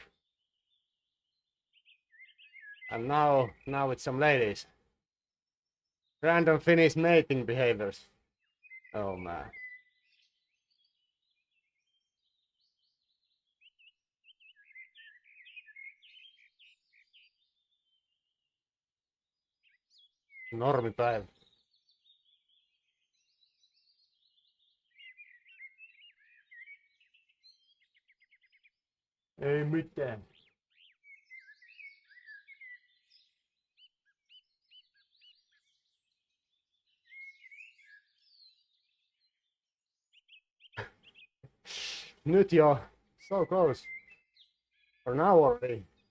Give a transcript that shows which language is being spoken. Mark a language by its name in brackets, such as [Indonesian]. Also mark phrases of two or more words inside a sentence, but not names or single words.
[English] And now with some ladies. Random Finnish mating behaviors. Oh man. [Finnish] Normipäivä. Ei mitään. Nyt jo. [English] So close. For now already.